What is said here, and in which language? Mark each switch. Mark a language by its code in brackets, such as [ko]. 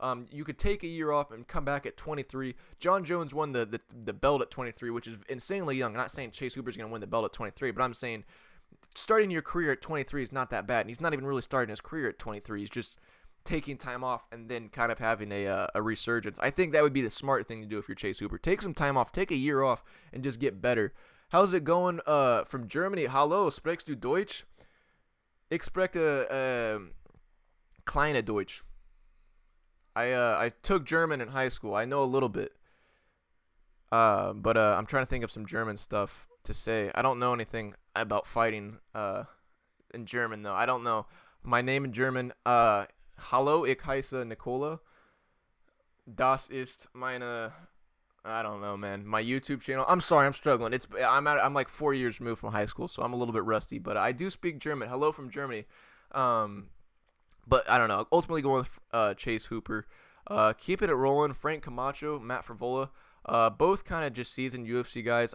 [en] You could take a year off and come back at 23. John Jones won the belt at 23, which is insanely young. I'm not saying Chase Hooper's going to win the belt at 23, but I'm saying starting your career at 23 is not that bad. And he's not even really starting his career at 23. He's just taking time off and then kind of having a resurgence. I think that would be the smart thing to do if you're Chase Hooper. Take some time off, take a year off, and just get better. How's it going from Germany? [de] Hallo, sprichst du Deutsch? Ich spreche kleine Deutsch. [en] I took German in high school. I know a little bit. But I'm trying to think of some German stuff to say. I don't know anything about fighting in German, though. I don't know. My name in German, [de] hallo, ich heiße Nicola. Das ist meine, [en] I don't know, man. My YouTube channel. I'm sorry, I'm struggling. I'm like 4 years removed from high school, so I'm a little bit rusty. But I do speak German. Hello from Germany. But I don't know. Ultimately going with Chase Hooper. Keeping it rolling. Frank Camacho, Matt Frevola. Both kind of just seasoned UFC guys.